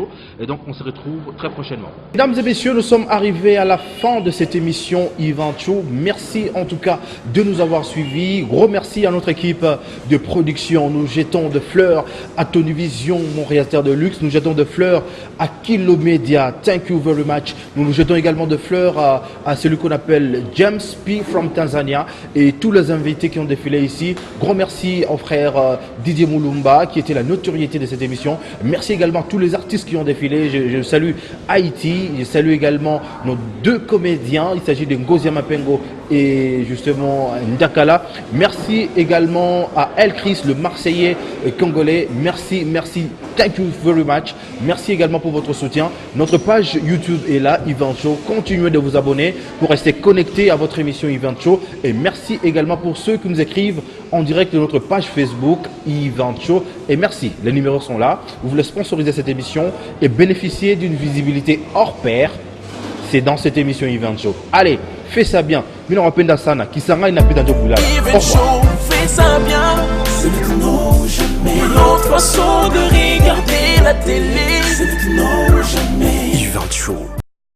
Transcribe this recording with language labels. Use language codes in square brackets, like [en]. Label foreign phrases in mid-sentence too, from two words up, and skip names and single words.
[fr] Et donc on se retrouve très prochainement. Mesdames et messieurs, nous sommes arrivés à la fin de cette émission Ivancho. Merci en tout cas de nous avoir suivis. Gros merci à notre équipe de production. Nous jetons de fleurs à Tony Vision, mon réalisateur de luxe. Nous jetons de fleurs à Kilo Media. [en] Thank you very much. [fr] Nous jetons également de fleurs à celui qu'on appelle James P. [en] from Tanzania [fr] et tous les invités qui ont défilé ici. Gros merci au frère Didier Moulumba qui était la notoriété de cette émission. Merci également à tous les artistes qui ont défilé. Je salue Haïti. Je salue également nos deux comédiens. Il s'agit de Ngozi Mapengo et justement Ndakala. Merci également à El Chris, le Marseillais congolais. Merci. [en] Thank you very much. [fr] Merci également pour votre soutien. Notre page YouTube est là, Ivancho. Continuez de vous abonner pour rester connecté à votre émission Ivancho. Et merci également pour ceux qui nous écrivent en direct de notre page Facebook Ivancho. Et merci, les numéros sont là. Vous voulez sponsoriser cette émission et bénéficier d'une visibilité hors pair. C'est dans cette émission Ivancho. Allez, fais ça bien. Mino rapenda sana. Kisanga inapita njo bulala. Ivancho, fais ça bien. C'est maintenant ou jamais. Notre façon de regarder la télé. C'est maintenant ou jamais. Ivancho.